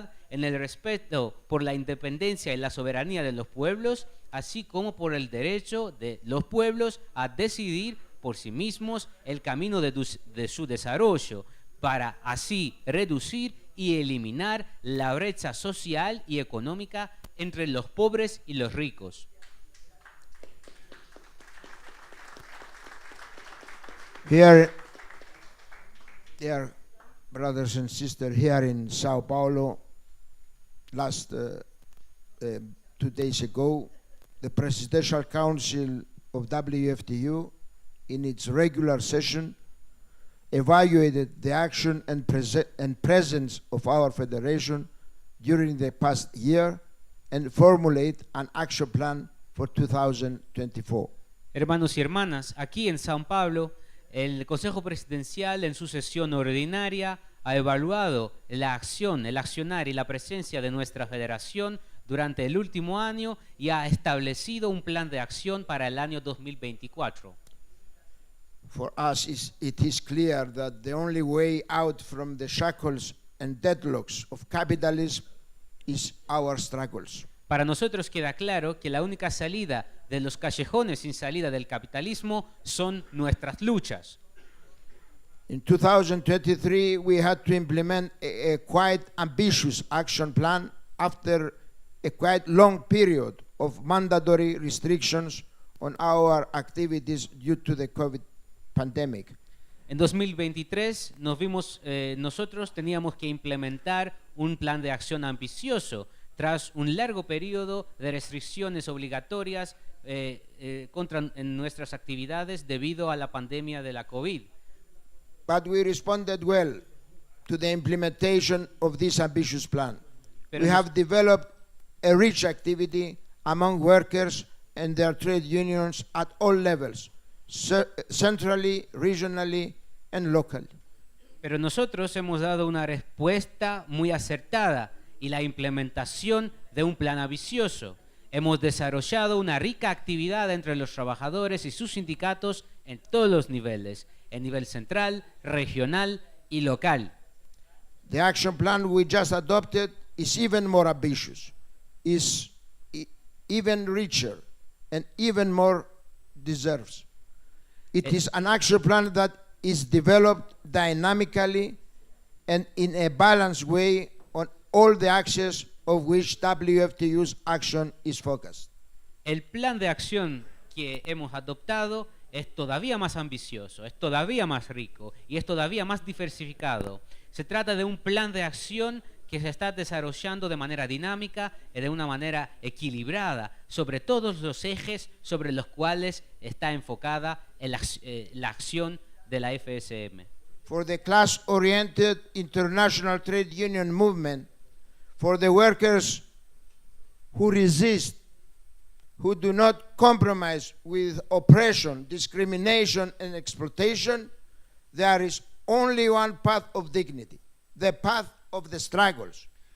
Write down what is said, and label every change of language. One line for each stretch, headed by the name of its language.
Spanish: en el respeto por la independencia y la soberanía de los pueblos, así como por el derecho de los pueblos a decidir por sí mismos el camino de su desarrollo, para así reducir y eliminar la brecha social y económica entre los pobres y los ricos.
English: Here, dear brothers and sisters, here in São Paulo, last 2 days ago, the Presidential Council of WFTU, in its regular session, evaluated the action and presence of our federation during the past year and formulate an action plan for 2024.
Spanish: Hermanos y hermanas, aquí en São Paulo, el Consejo Presidencial en su sesión ordinaria ha evaluado la acción, el accionar y la presencia de nuestra federación durante el último año y ha establecido un plan de acción para el año 2024.
English: For us, it is clear that the only way out from the shackles and deadlocks of capitalism is our struggles.
Spanish: Para nosotros queda claro que la única salida de los callejones sin salida del capitalismo son nuestras luchas.
English: In 2023, we had to implement a quite ambitious action plan after a quite long period of mandatory restrictions on our activities due to the COVID pandemic.
Spanish: En 2023 nosotros teníamos que implementar un plan de acción ambicioso tras un largo periodo de restricciones obligatorias en nuestras actividades debido a la pandemia de la COVID.
English: But we responded well to the implementation of this ambitious plan. We have developed a rich activity among workers and their trade unions at all levels, centrally, regionally, and locally.
Spanish: Pero nosotros hemos dado una respuesta muy acertada y la implementación de un plan ambicioso. Hemos desarrollado una rica actividad entre los trabajadores y sus sindicatos en todos los niveles, en nivel central, regional y local.
English: The action plan we just adopted is even more ambitious, is even richer, and even more deserves. It is an action plan that is developed dynamically and in a balanced way on all the axes of which WFTU's action is focused.
Spanish: El plan de acción que hemos adoptado es todavía más ambicioso, es todavía más rico y es todavía más diversificado. Se trata de un plan de acción que se está desarrollando de manera dinámica y de una manera equilibrada sobre todos los ejes sobre los cuales está enfocada la acción de la FSM.
English: For the class-oriented international trade union movement, for the workers who resist, who do not compromise with oppression, discrimination, and exploitation, there is only one path of dignity, the path of the struggles.